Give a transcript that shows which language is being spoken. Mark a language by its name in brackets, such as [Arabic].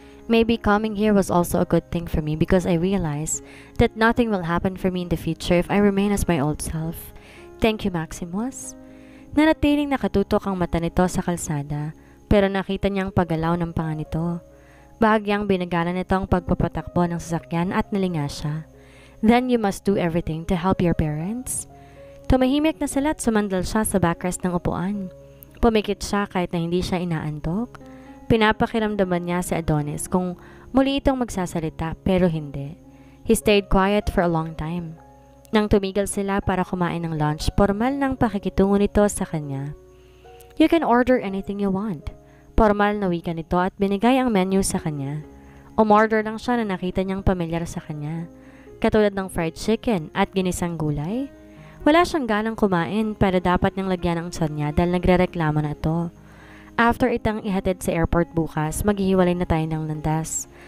[English] Maybe coming here was also a good thing for me because I realized that nothing will happen for me in the future if I remain as my old self. Thank you, Maximus." [Filipino] Nanatiling nakatutok ang mata nito sa kalsada, pero nakita niyang paggalaw ng panga nito. Bahagyang binagalan nito ang pagpapatakbo ng sasakyan at nalinga siya. [English] "Then you must do everything to help your parents?" [Filipino] Tumahimik na sila at sumandal siya sa backrest ng upuan. Pumikit siya kahit na hindi siya inaantok. Pinapakiramdaman niya si Adonis kung muli itong magsasalita pero hindi. [English] He stayed quiet for a long time. [Filipino] Nang tumigil sila para kumain ng lunch, formal ng pakikitungo nito sa kanya. [English] "You can order anything you want." [Filipino] Formal na wika nito at binigay ang menu sa kanya. Umorder lang siya na nakita niyang pamilyar sa kanya. Katulad ng fried chicken at ginisang gulay. Wala siyang ganang kumain pero dapat niyang lagyan ang tiyan niya dahil nagrereklamo na ito. "After itang ihatid sa airport bukas, maghihiwalay na tayo ng landas.